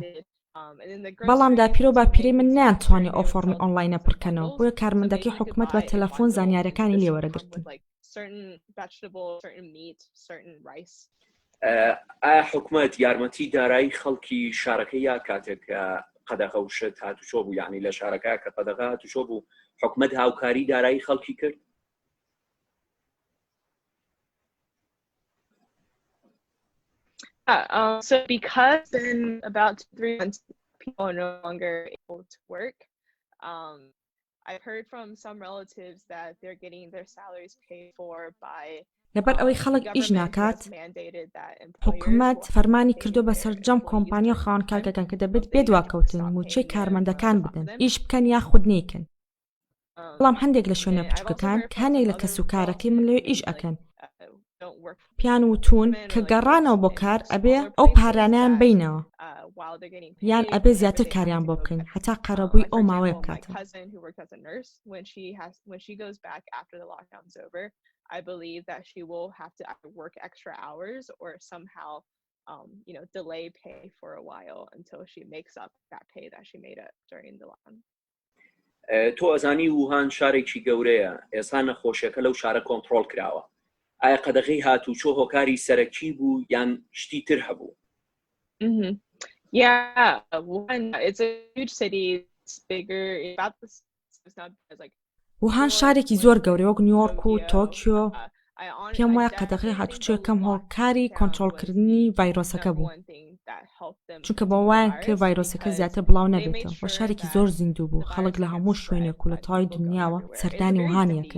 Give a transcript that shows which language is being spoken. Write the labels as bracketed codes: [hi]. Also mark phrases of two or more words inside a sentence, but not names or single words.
[ckb] بەڵام داپیرە و باپیرەی من نەیانتوانی ئەو فۆرمی ئۆنلاینە پڕکەنەوە، بۆیە کارمەندەکەی حکومەت بە تەلەفۆن زانیاریەکانی لێوەرەگرتن. ئایا حکومەت یارمەتی دارایی خەڵکی شارەکەی یا کاتێک قەدەغە و شت هاتوچۆ بوو، یعنی لە شارەکە کە قەدەغە هاتوچۆ بوو حکومەت هاوکاری دارایی خەڵکی کرد؟ [en] So because in about 3 months people are no longer able to work, I've heard from some relatives that they're getting their salaries paid for by [ckb] لەبەر ئەوەی خەڵک ئیش ناکات، حکومەت فەرمانی کردو بە سەرجەم کۆمپانیا و خاوەنکارگەکان کە دەبێت بێدواکەوتن موچەی کارمەندەکان بدەن، ئیش بکەن یاخود نیکن. بەڵام هەندێک لە شوێنە بچووکەکان کە هەندێک لە کەسوکارەکەی من لەوێ ئیش ئەکەن، پیان وتون کە گەڕانەوە بۆ کار ئەبێ ئەو پارانیان بینەوە یان ئەبێ زیاتر کاریان بۆ بکەین هەتا قەرەبووی ئەو ماوەیە بکاتەوە. [en] I believe that she will have to work extra hours or somehow, delay pay for a while until she makes up that pay that she made up during the lockdown. [ckb] تۆ ئەزانی وهان شارێکی گەورەیە، ئێستا نەخۆشیەکە لەو شارە کۆنتڕۆڵ کراوە. ئایا قەدەغەی هاتوچۆ هۆکاری سەرەکی بوو یان شتی تر هەبوو؟ [en] Yeah, Wuhan, it's a huge city. It's bigger. It's not as like [ckb] وهان شارێکی زۆر گەورەیە وەک نیویۆرک و تۆکیۆ. پێم وایە قەدەغەی هاتوچۆ یەکەم هۆکاری کۆنتڕۆڵکردنی ڤایرۆسەکە بوو، چونکە بۆ وایە کە ڤایرۆسەکە زیاتر بڵاو نەبێتەوە. وە شارێکی زۆر زیندوو بوو، خەڵک لە هەموو شوێنێک و لە تەواوی دنیاوە سەردانی وهانیە کرد.